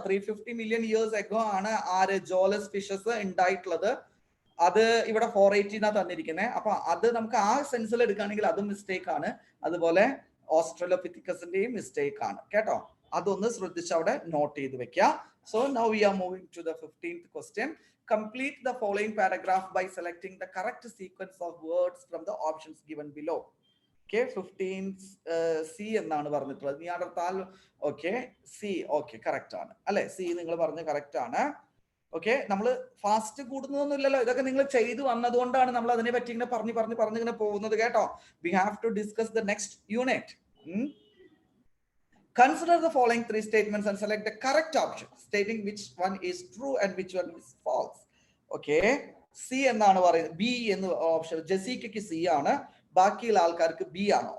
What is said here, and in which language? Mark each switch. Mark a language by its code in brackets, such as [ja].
[en] 350 million years ago [ml] ആണ് ആര്, ജോലസ് fishes ഉണ്ടായിട്ടുള്ളത്. അത് ഇവിടെ 480 തന്നിരിക്കുന്നത്. അപ്പൊ അത് നമുക്ക് ആ സെൻസിൽ എടുക്കുകയാണെങ്കിൽ അതും മിസ്റ്റേക്ക് ആണ്. അതുപോലെ ഓസ്ട്രേലിയപിഥെക്കസിന്റെയും മിസ്റ്റേക്ക് ആണ് കേട്ടോ. അതൊന്ന് ശ്രദ്ധിച്ച് അവിടെ നോട്ട് ചെയ്ത് വെക്കുക. [en] So now we are moving to the 15th question. Complete the following paragraph by selecting the correct sequence of words from the options given below. [ml] Okay, 15C എന്നാണ് പറഞ്ഞിട്ടുള്ളത്. നിയാൻഡർതാൽ, ഓക്കെ, സി, ഓക്കെ കറക്റ്റ് ആണ് അല്ലെ? C നിങ്ങൾ പറഞ്ഞ correct ആണ്. Okay, നമ്മൾ fast കൂടുന്നതൊന്നും ഇല്ലല്ലോ, ഇതൊക്കെ നിങ്ങൾ ചെയ്തു വന്നതുകൊണ്ടാണ് നമ്മൾ അതിനെ പറ്റി ഇങ്ങനെ പറഞ്ഞ് ഇങ്ങനെ പോകുന്നത് കേട്ടോ. [en] We have to discuss the next unit. Consider the following 3 statements and select the correct option stating which one is true and which one is false. [ml] Okay, C എന്നാണ് പറയുന്നത്. ബി എന്ന് ഓപ്ഷൻ ജസീക്കയ്ക്ക് സി ആണ്, ബാക്കിയുള്ള ആൾക്കാർക്ക് B ആണ്.